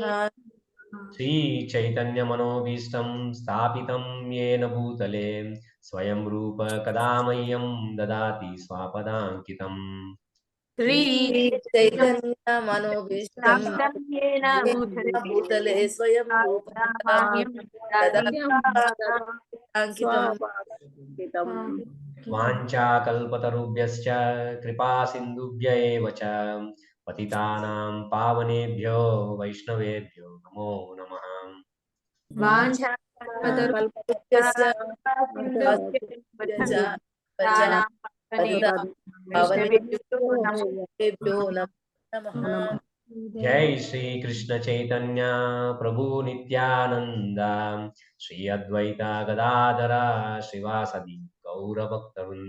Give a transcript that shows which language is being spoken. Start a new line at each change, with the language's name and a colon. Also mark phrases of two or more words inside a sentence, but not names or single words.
Sanskrit: శ్రీ చైతన్య మనోభీష్టం స్థాపితం యేన భూతలే స్వయం రూప కదా మह्यं దదాతి స్వపదాంకితం. శ్రీ చైతన్య మనోభీష్టం భూతలే స్వయం రూప వాంఛాకల్పతరుభ్యశ్చ కృపా సింధుభ్య ఏవ చ పతితానాం పావనేభ్యో వైష్ణవేభ్యో నమో నమః. జై శ్రీ కృష్ణ చైతన్య ప్రభు నిత్యానంద శ్రీ అద్వైత గదాధర శ్రీవాసది గౌరభక్తవృంద.